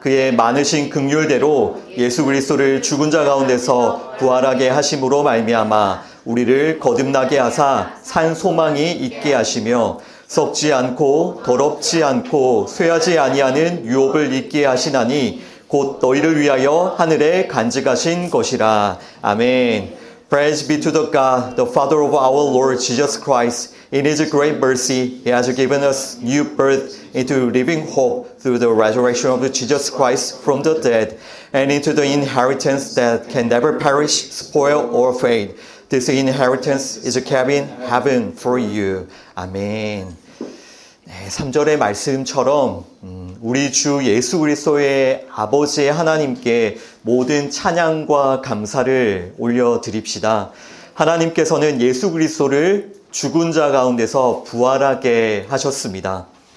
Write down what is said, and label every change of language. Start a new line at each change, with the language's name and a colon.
Korean: 그의 많으신 긍휼대로 예수 그리스도를 죽은 자 가운데서 부활하게 하심으로 말미암아 우리를 거듭나게 하사 산 소망이 있게 하시며 썩지 않고 더럽지 않고 쇠하지 아니하는 유업을 있게 하시나니 곧 너희를 위하여 하늘에 간직하신 것이라. 아멘.
English: Praise be to the God, the Father of our Lord Jesus Christ. In His great mercy, He has given us new birth into living hope through the resurrection of Jesus Christ from the dead and into the inheritance that can never perish, spoil, or fade. This inheritance is kept in heaven for you.
Korean: 아멘. 네, 3절의 말씀처럼 우리 주 예수 그리스도의 아버지 하나님께 모든 찬양과 감사를 올려드립시다. 하나님께서는 예수 그리스도를 죽은 자 가운데서 부활하게 하셨습니다.